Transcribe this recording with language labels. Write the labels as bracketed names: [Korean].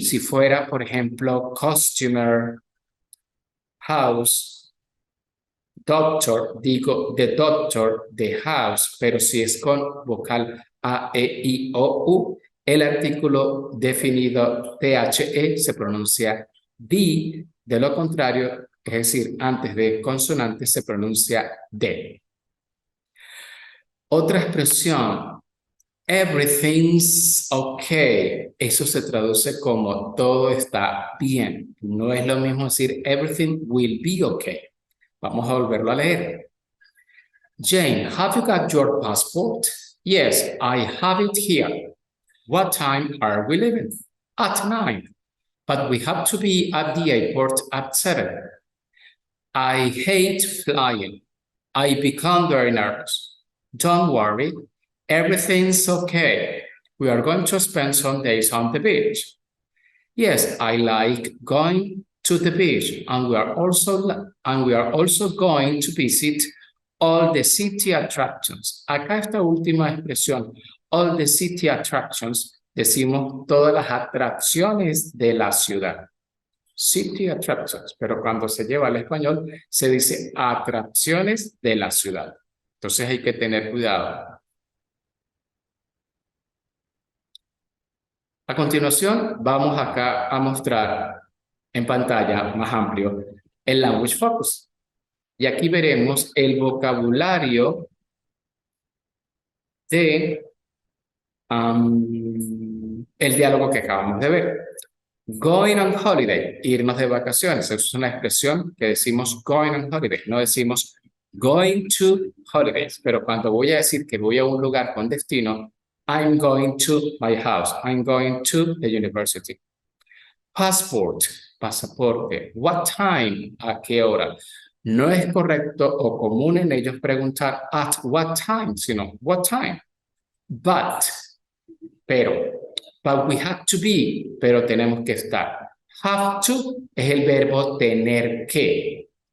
[Spanish] Si fuera, por ejemplo, customer, house, doctor, digo the doctor, the house, pero si es con vocal A, E, I, O, U, el artículo definido THE se pronuncia the, de lo contrario, es decir, antes de consonante se pronuncia de. Otra expresión, [English] everything's okay. [Spanish] Eso se traduce como todo está bien. No es lo mismo decir [English] everything will be okay. [Spanish] Vamos a volverlo a leer. [English] Jane, have you got your passport? Yes, I have it here. What time are we leaving? At 9. But we have to be at the airport at 7. I hate flying. I become very nervous. Don't worry, everything's okay. We are going to spend some days on the beach. Yes, I like going to the beach, and we are also going to visit all the city attractions. [Spanish] Acá esta última expresión, [English] all the city attractions, [Spanish] decimos todas las atracciones de la ciudad. [English] City attractions, [Spanish] pero cuando se lleva al español se dice atracciones de la ciudad. Entonces hay que tener cuidado. A continuación, vamos acá a mostrar en pantalla más amplio el Language Focus. Y aquí veremos el vocabulario de el diálogo que acabamos de ver. [English] Going on holiday, [Spanish] irnos de vacaciones. Eso es una expresión que decimos [English] going on holiday. [Spanish] No decimos [English] going to holidays. [Spanish] Pero cuando voy a decir que voy a un lugar con destino, [English] I'm going to my house. I'm going to the university. [Spanish] Passport, pasaporte. What time, a qué hora. No es correcto o común en ellos preguntar [English] at what time, [Spanish] sino what time. But, pero, [English] but we have to be, [Spanish] pero tenemos que estar. Have to es el verbo tener que.